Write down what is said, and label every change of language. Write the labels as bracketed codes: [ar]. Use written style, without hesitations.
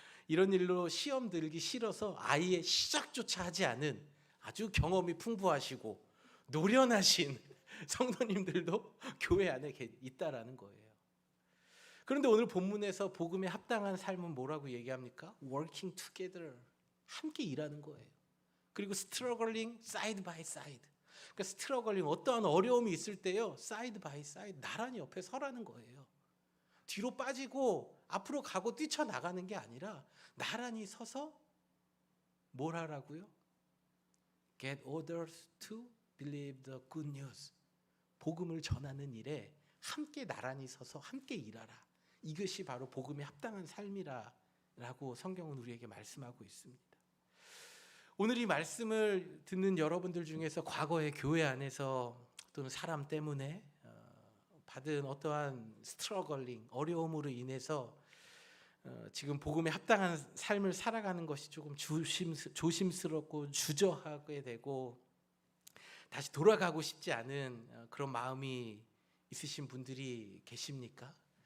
[ko] 이런 일로 시험 들기 싫어서 아예 시작조차 하지 않은 아주 경험이 풍부하시고 노련하신 성도님들도 교회 안에 있다라는 거예요. 그런데 오늘 본문에서 복음에 합당한 삶은 뭐라고 얘기합니까? [en] Working together, [ko] 함께 일하는 거예요. 그리고 [en] struggling side by side. [ko] 그러니까 스트러글링, 어떠한 어려움이 있을 때요 사이드 바이 사이드, 나란히 옆에 서라는 거예요. 뒤로 빠지고 앞으로 가고 뛰쳐나가는 게 아니라 나란히 서서 뭘 하라고요? [en] Get others to believe the good news. [ko] 복음을 전하는 일에 함께 나란히 서서 함께 일하라. 이것이 바로 복음에 합당한 삶이라고 성경은 우리에게 말씀하고 있습니다. 오늘 이 말씀을 듣는 여러분들 중에서 과거에 교회 안에서 또는 사람 때문에 받은 어떠한 스트러글링, 어려움으로 인해서 지금 복음에 합당한 삶을 살아가는 것이 조금 조심스럽고 주저하게 되고 다시 돌아가고 싶지 않은 그런 마음이 있으신 분들이 계십니까?